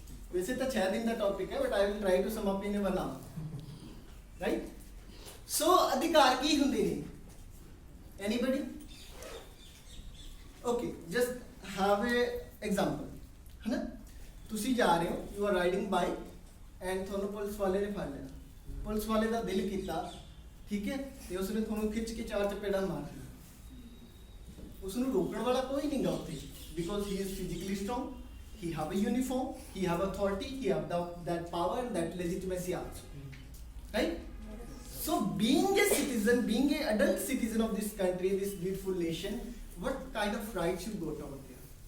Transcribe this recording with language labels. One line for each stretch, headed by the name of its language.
Hindi: वैसे तो 6 दिन का टॉपिक है,
English: But I will try to sum up in a 1 hour, right?
Punjabi: सो अधिकार की हुंदे ने? Anybody?
English: Okay, just have a example, है ना?
Punjabi: तुसी जा रहे हो,
English: you are riding bike and
Punjabi: ਤੁਹਾਨੂੰ ਪੁਲਿਸ ਵਾਲੇ ਨੇ ਫੜ ਲਿਆ। ਪੁਲਿਸ ਵਾਲੇ ਦਾ ਦਿਲ ਕੀਤਾ, ਠੀਕ ਹੈ, ਤੇ ਉਸਨੇ ਤੁਹਾਨੂੰ ਖਿੱਚ ਕੇ 4 ਚਪੇੜਾਂ ਮਾਰਨੀਆਂ। ਉਸ ਨੂੰ ਰੋਕਣ ਵਾਲਾ ਕੋਈ ਨਹੀਂਗਾ ਉੱਥੇ,
English: Because he is physically strong, he have a uniform, he have authority, he have that power and that legitimacy also, right? So being a citizen, being a adult citizen of this country, this beautiful nation, what kind of rights you got out there?